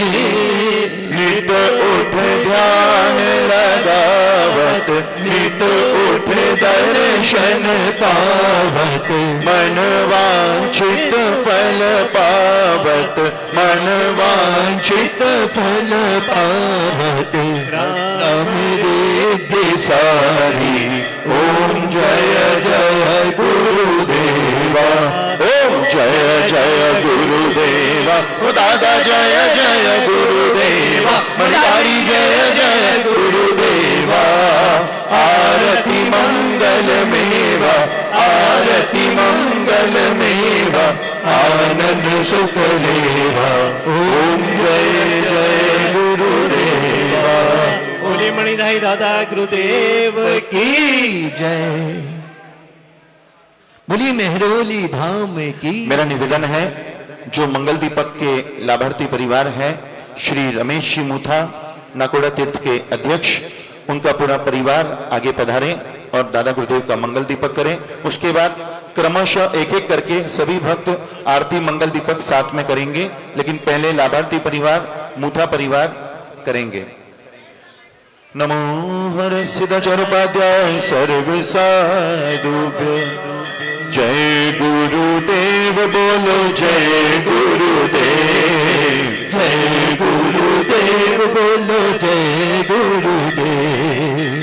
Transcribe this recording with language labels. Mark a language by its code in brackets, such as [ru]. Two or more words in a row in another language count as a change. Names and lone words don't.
[hi] नित उठ ध्यान लगावत नित उठ दर्शन पावत मन वांछित फल पावत मन वांछित फल पावत। राम रिद्धि सारी। ओम जय जय गुरुदेवा। ओम जय जय गुरुदेवा। ओ दादा जय जय गुरुदेवा। मणिधारी जय जय गुरुदेवा। आरती मंगल मेवा आरती मंगल मेवा आनंद सुख लेवा। ओम जय जय गुरुदेवा। बोले मणिधारी दादा गुरुदेव की जय। बोलिए मेहरोली धाम की। मेरा निवेदन है जो मंगल दीपक के लाभार्थी परिवार है श्री रमेश जी मूथा नाकोड़ा तीर्थ के अध्यक्ष उनका पूरा परिवार आगे पधारें और दादा गुरुदेव का मंगल दीपक करें। उसके बाद क्रमशः एक एक करके सभी भक्त आरती मंगल दीपक साथ में करेंगे। लेकिन पहले लाभार्थी परिवार मुठा परिवार करेंगे। [sa] नमो हर सिद्धाचार्योपाध्याय सर्व साधुभ्यो। [hi] जय गुरुदेव बोलो जय गुरुदेव, जय गुरुदेव बोलो जय गुरुदेव।